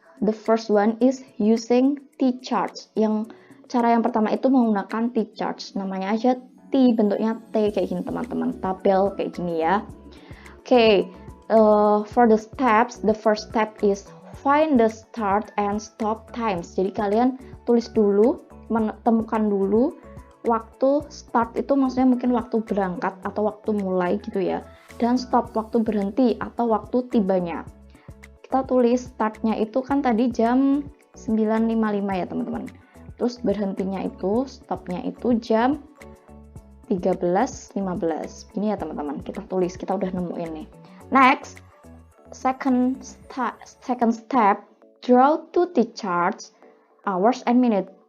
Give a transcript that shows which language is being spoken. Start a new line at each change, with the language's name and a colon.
English: The first one is using T-charts.
Indonesian: Cara yang pertama itu menggunakan T-charts. Namanya aja T, bentuknya T kayak gini teman-teman. Tabel kayak gini ya.
English: Okay, for the steps, the first step is find the start and stop times.
Indonesian: Jadi kalian tulis dulu, temukan dulu waktu start itu maksudnya mungkin waktu berangkat atau waktu mulai gitu ya. Dan stop waktu berhenti atau waktu tibanya. Kita tulis startnya itu kan tadi jam 9.55 ya teman-teman. Terus berhentinya itu, stopnya itu jam 13.15. Ini ya teman-teman, kita tulis, kita udah nemuin nih.
English: Next, second step, draw two T-charts, hours and minute.